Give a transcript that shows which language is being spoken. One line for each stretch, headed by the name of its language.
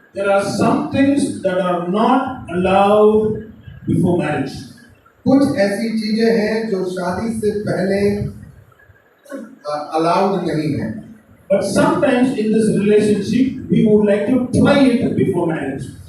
English: There are some things that are not allowed before marriage.
Hindi: कुछ ऐसी चीजें हैं जो शादी से पहले अलाउड नहीं है,
English: But sometimes in this relationship, we would like to try it before marriage.